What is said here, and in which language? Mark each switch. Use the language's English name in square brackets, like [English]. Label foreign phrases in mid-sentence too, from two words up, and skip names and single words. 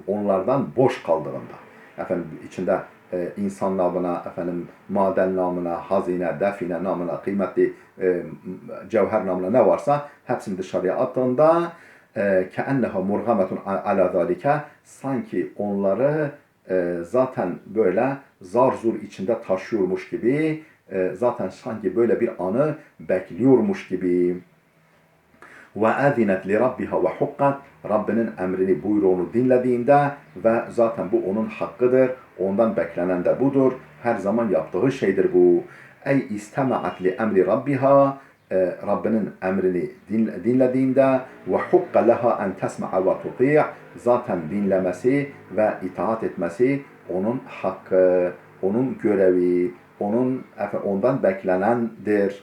[Turkish] onlardan boş kaldığında, efendim içinde insan namına, efendim maden namına, hazine, define namına, kıymetli cevher namına ne varsa hepsini dışarıya attığında, [Arabic] كأنها مرغمة على ذلك, [Turkish] sanki onları zaten böyle zar zor içinde taşıyormuş gibi zaten sanki böyle bir anı bekliyormuş gibi. [Arabic] وَاَذِنَتْ لِرَبِّهَا وَحُقَّتْ [Turkish] Rabbinin emrini, buyruğunu dinlediğinde ve zaten bu onun hakkıdır. Ondan beklenen de budur. Her zaman yaptığı şeydir bu. Ey [Arabic] استمعت لأمر ربها [Turkish] Rabbinin emrini dinlediğinde ve [Arabic] حقت لها أن تسمع وتطيع' [Turkish] zaten dinlemesi ve itaat etmesi onun hakkı, onun görevi, ondan beklenendir.